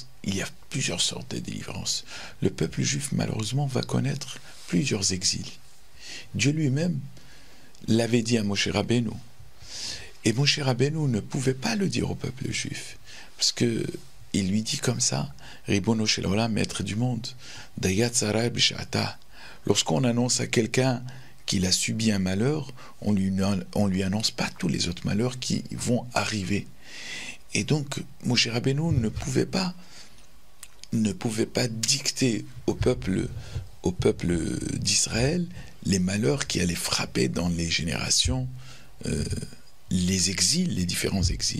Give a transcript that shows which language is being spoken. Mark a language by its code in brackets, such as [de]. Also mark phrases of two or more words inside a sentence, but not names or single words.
[fr] Il y a plusieurs sortes de délivrance. Le peuple juif, malheureusement, va connaître plusieurs exils. Dieu lui-même l'avait dit à Moshe Rabbeinu. Et Moshe Rabbeinu ne pouvait pas le dire au peuple juif. Parce que il lui dit comme ça, [he] רבונו של עולם, [fr] maître du monde, [he] דיה צרה בשעתה. [fr] Lorsqu'on annonce à quelqu'un qu'il a subi un malheur, on lui annonce pas tous les autres malheurs qui vont arriver. Et donc, Moshe Rabbeinu ne pouvait pas dicter au peuple d'Israël les malheurs qui allaient frapper dans les générations, les exils, les différents exils.